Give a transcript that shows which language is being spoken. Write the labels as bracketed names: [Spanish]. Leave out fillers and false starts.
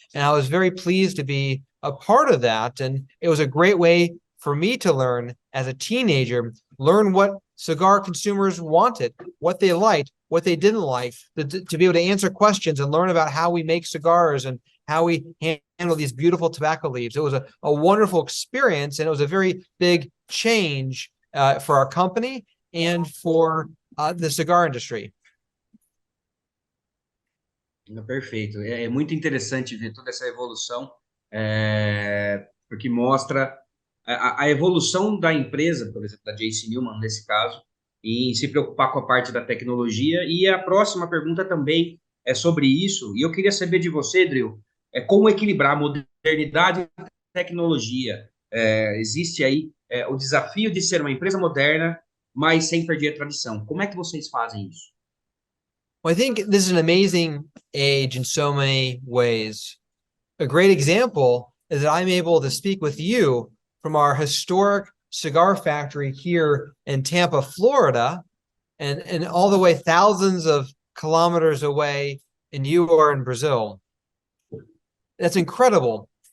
[English] And I was very pleased to be a part of that. And it was a great way for me to learn as a teenager, learn what cigar consumers wanted, what they liked, what they didn't like, to be able to answer questions and learn about how we make cigars and how we handle these beautiful tobacco leaves. It was a wonderful experience, and it was a very big change for our company and for the cigar industry. [Portuguese] Perfeito. É muito interessante ver toda essa evolução, porque mostra a evolução da empresa, por exemplo, da J.C. Newman, nesse caso, em se preocupar com a parte da tecnologia. E a próxima pergunta também é sobre isso. E eu queria saber de você, Drill, como equilibrar modernidade e tecnologia. Existe aí o desafio de ser uma empresa moderna, mas sem perder a tradição. Como é que vocês fazem isso? [English] Well, I think this is an amazing age in so many ways. A great example is that I'm able to speak with you from our historic cigar factory here in Tampa, Florida, and all the way thousands of kilometers away, and you are in Brazil. That's incredible.